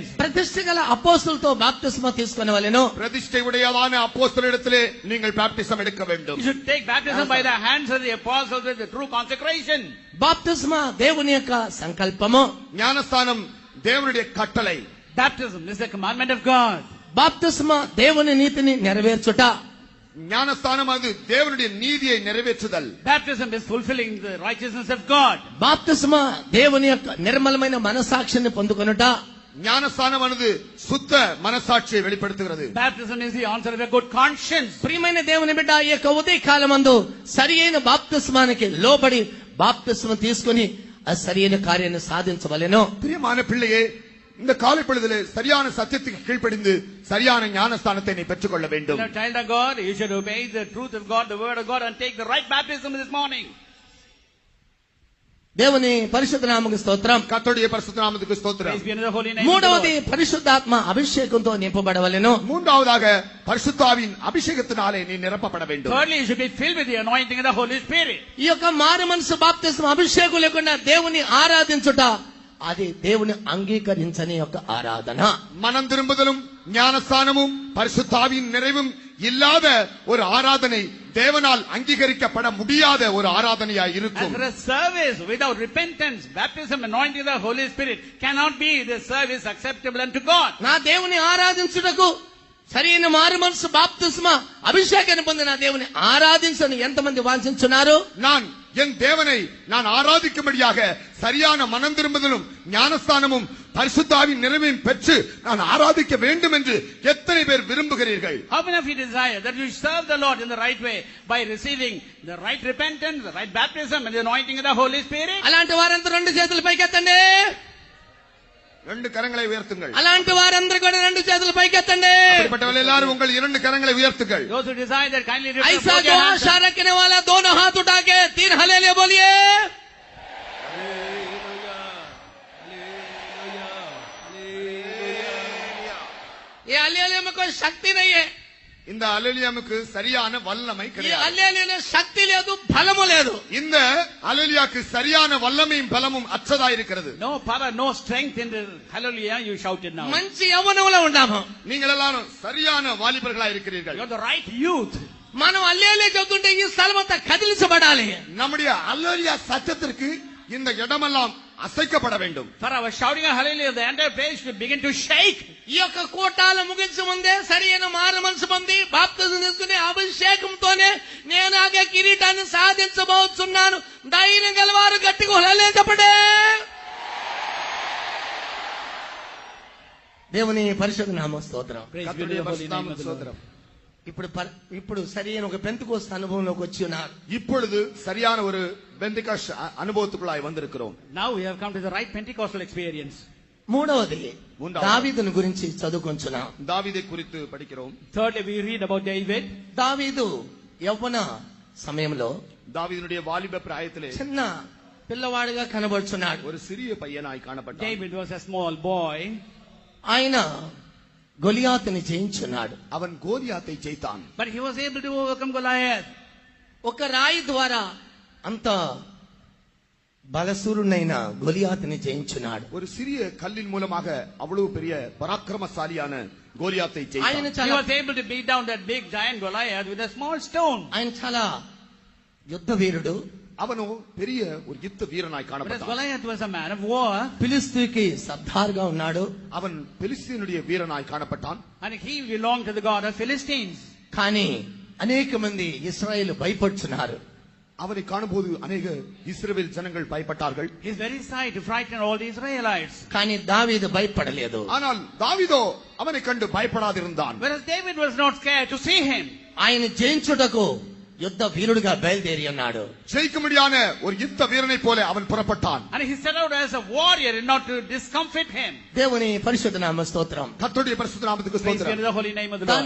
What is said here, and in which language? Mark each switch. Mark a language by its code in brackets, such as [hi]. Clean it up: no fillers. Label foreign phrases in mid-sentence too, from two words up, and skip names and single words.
[te] ప్రతిష్ఠ గల అపోస్తులతో బాప్తిస్మ తీసుకొనవలెను. [ta] பிரதிஷ்டை உடையதான அப்போஸ்தலரிடத்திலே நீங்கள் பாப்டிசம் எடுக்க வேண்டும். [en] You should take baptism by the hands of the apostles with the true consecration. [te] బాప్తిస్మ దేవుని యొక్క సంకల్పము. [ta] ஞானஸ்தானம் தேவனுடைய கட்டளை. [en] Baptism is the commandment of God. [te] బాప్తిస్మ దేవుని నీతిని నెరవేర్చుట. [ta] ஞானஸ்தானம் அது தேவனுடைய நீதியை நிறைவேற்றுதல். [en] Baptism is fulfilling the righteousness of God. [te] బాప్తిస్మ దేవుని యొక్క నిర్మలమైన మనసాక్షిని పొందుకొనుట. [ta] ஞானஸ்தானமானது சுத்த மனசாட்சியை வெளிப்படுத்துகிறது. [en] Baptism is the answer of a good conscience. [te] ప్రియమైన దేవుని బిడ్డ, ఈ యొక్క ఉదయ కాలమందు సరి అయిన బాప్తిస్మానికి లోబడి బాప్తిస్మ తీసుకుని ఆ సరి అయిన కార్యాన్ని సాధించవలెను. [ta] பிரியமான பிள்ளையே, இந்த காலை பொழுதிலே சரியான சத்தியத்துக்கு கீழ்ப்படிந்து சரியான ஞானஸ்தானத்தை நீ பெற்றுக்கொள்ள வேண்டும். [en] You're a child of God, you should obey the truth of God, the word of God, and take the right baptism this morning. [te] దేవుని పరిశుద్ధ నామముకు స్తోత్రం. [ta] கர்த்தருடைய பரிசுத்த நாமத்துக்கு ஸ்தோத்திரம். [en] Praise be unto the holy name of the [te] మూడవది [en] Lord. [te] పరిశుద్ధాత్మ అభిషేకంతో నింపబడవలెను. [ta] மூன்றாவதாக பரிசுத்தாவின் அபிஷேகத்தினாலே நீ நிரப்பப்பட வேண்டும். [en] Thirdly, you should be filled with the anointing of the Holy Spirit. [te] ఈ యొక్క మారు మనసు బాప్తిస్మ అభిషేకం లేకుండా దేవుని ఆరాధించుట అది దేవుని అంగీకరించని యొక్క ఆరాధన. [ta] மனம் திரும்புதலும் ஞானஸ்தானமும் பரிசுத்தாவின் நிறைவும் இல்லாத ஒரு ஆராதனை தேவனால் அங்கீகரிக்கப்பட முடியாத ஒரு ஆராதனையாய் [en] As [ta] இருக்கும். [en] for a service without repentance, baptism, anointing of the Holy Spirit cannot be the service acceptable unto God. [te] నా దేవుని ఆరాధించుటకు సరైన మారు మనసు బాప్తిస్మ అభిషేకాన్ని పొందిన దేవుని ఆరాధించను ఎంతమంది వాంఛించున్నారు? [ta] நான் என் தேவனை நான் ஆராதிக்கும்படியாக சரியான மனம் திரும்புதலும் ஞானஸ்தானமும் பரிசுத்தாவின் நிறைவையும் பெற்று நான் ஆராதிக்க வேண்டும் என்று எத்தனை பேர் விரும்புகிறீர்கள்? [en] How many of you desire that you serve the Lord in the right way by receiving the right repentance, the right baptism, and the anointing of the Holy Spirit? [te] అలాంటి వారంతా రెండు చేతులు పైకెత్తండి. [ta] ரெண்டு கரங்களை உயர்த்துங்கள். [te] అలాంటి వారందరూ కూడా రెండు చేతులు పైకెత్తండి. [ta] அப்படிப்பட்டவர்கள் எல்லாரும் உங்கள் இரண்டு கரங்களை உயர்த்துங்கள். [en] Those who desire that kindly lift [hi] ऐसा [en] up [hi] जो [en] your hands. [hi] आशा रखने वाला दोनों हाथ उठा के 3 हालेलुया बोलिए. ये हालेलुया में कोई शक्ति नहीं है. [ta] இந்த அல்லேலியாவுக்கு சரியான வல்லமை [te] ఈ [ta] கிடையாது. [te] హల్లెలూయాలో శక్తి లేదు, బలము లేదు. [ta] இந்த அல்லேலியாவுக்கு சரியான வல்லமையும் பலமும் அற்றதா இருக்கிறது. [en] No power, no strength in the hallelujah you shouted now. [te] మంచి యవ్వనంలో ఉన్నాము. [ta] நீங்கள் எல்லாரும் சரியான வாலிபர்களா இருக்கிறீர்கள். [en] You are the right youth. [te] మనం హల్లెలూయా చెబుతుంటే ఈ స్థలం అంతా కదిలించబడాలి. [ta] நம்முடைய அல்லேலியா சத்தத்திற்கு இந்த இடமெல்லாம் அசைக்கப்பட வேண்டும். [en] For our shouting of hallelujah, the entire place should begin to shake. [te] ఈ యొక్క కూటాల ముగించే ముందే సరైన మారు మనసు పొంది బాప్తిజం తీసుకునే అభిషేకంతోనే నేను ఆ కిరీటాన్ని సాధించబోతున్నాను. ధైర్యం గలవారు గట్టిగా హల్లెలూయా చెప్పండి. దేవుని పరిశుద్ధ నామ స్తోత్రం. [en] Praise be to [ta] கர்த்தருடைய [en] the holy name [ta] பரிசுத்த [en] of the Lord. [ta] சோதரம். [te] ఇప్పుడు సరైన ఒక పెంతెకోస్తు అనుభవంలోకి వచ్చి ఉన్నారు. [ta] இப்பொழுது சரியான ஒரு பெந்தெகாஸ்ட் அனுபவத்துக்குள்ளாய் வந்திருக்கிறோம். [en] Now we have come to the right Pentecostal experience. [te] మూడవది మూడవది. దావీదుని గురించి చదువుకొంచున్నాం. [ta] தாவீதை குறித்து படிக்கிறோம். [en] Thirdly, we read about David. [te] దావీదు యవ్వన సమయంలో [ta] தாவீதுடைய வாலிப பிராயத்திலே [te] చిన్న పిల్లవాడిగా కనబడుచున్నాడు. [ta] ஒரு சிறிய பையனாய் காணப்பட்டான். [en] David was a small boy. [te] ఆయన గొలియాతుని జయించున్నాడు. [ta] அவன் கோலியாத்தை ஜெயித்தான். [en] But he was able to overcome Goliath. [te] ఒక రాయి ద్వారా అంత బలసూరునైన గొలియాతుని జయించున్నాడు. [ta] ஒரு சிறிய கல்லின் மூலமாக அவ்வளவு பெரிய பராக்கிரமசாலியான கோலியாத்தை [te] ఆయన [ta] ஜெயித்தான். [en] He [te] చాలా [en] was able to beat down that big giant Goliath with a small stone. [te] ఆయన చాలా యుద్ధ వీరుడు. [ta] அவனோ பெரிய ஒரு யுத்த வீரனாய் [en] But as [ta] காணப்பட்டான். [en] Goliath was a man of war, [te] ఫిలిస్తీకి సర్దార్గా ఉన్నాడు. [ta] அவன் பெலிஸ்தீனுடைய வீரனாய் காணப்பட்டான். [en] and he belonged to the god of Philistines. [te] కానీ అనేక మంది ఇశ్రాయేలు భయపడుచున్నారు. [ta] அவனை காணும்போது அநேக இஸ்ரவேல் ஜனங்கள் பயப்பட்டார்கள். [en] His very sight to frighten all the Israelites. [te] కానీ దావీదు భయపడలేదు. [ta] ஆனால் தாவீதோ அவனை கண்டு பயப்படாதிருந்தான். [en] Whereas David was not scared to see him. [te] ఆయన జయించుటకు యుద్ధ వీరుడిగా బయలుదేరి ఉన్నాడు. [ta] ஜெயிக்கும்படியான ஒரு யுத்த வீரனைப் போல அவன் புறப்பட்டான். [en] And he set out as a warrior and not to discomfit him. [te] దేవుని పరిశుద్ధ నామ స్తోత్రం. [ta] கர்த்தருடைய பரிசுத்த நாமத்துக்கு [en] Praise be to [ta] ஸ்தோத்திரம். [en] the holy name of the Lord.